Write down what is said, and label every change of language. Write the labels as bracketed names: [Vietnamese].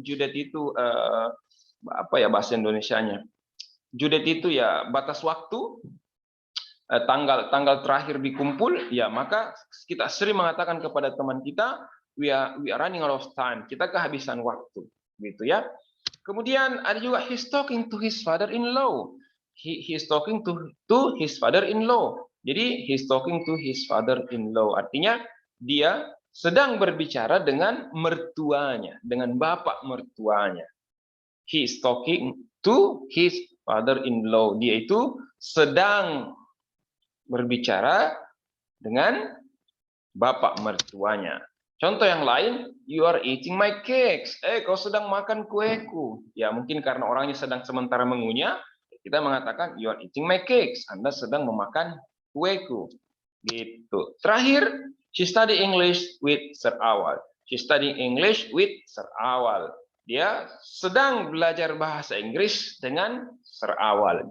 [Indonesian] Due date itu apa ya bahasa Indonesianya? Due date itu ya batas waktu, tanggal terakhir dikumpul, ya maka kita sering mengatakan kepada teman kita, [English] we are running out of time. [Indonesian] Kita kehabisan waktu, gitu ya. Kemudian ada juga [English] he's talking to his father-in-law. He's talking to his father-in-law. [Indonesian] Jadi [English] he's talking to his father-in-law. [Indonesian] Artinya dia sedang berbicara dengan mertuanya, dengan bapak mertuanya. [English] He's talking to his father-in-law. [Indonesian] Dia itu sedang berbicara dengan bapak mertuanya. Contoh yang lain, [English] you are eating my cakes. [Indonesian] Kau sedang makan kueku. Ya, mungkin karena orangnya sedang sementara mengunyah, kita mengatakan [English] you are eating my cakes. [Indonesian] Anda sedang memakan kueku. Gitu. Terakhir, [English] she study English with Sir Awal. She study English with Sir Awal. [Indonesian] Dia sedang belajar bahasa Inggris dengan Sir Awal.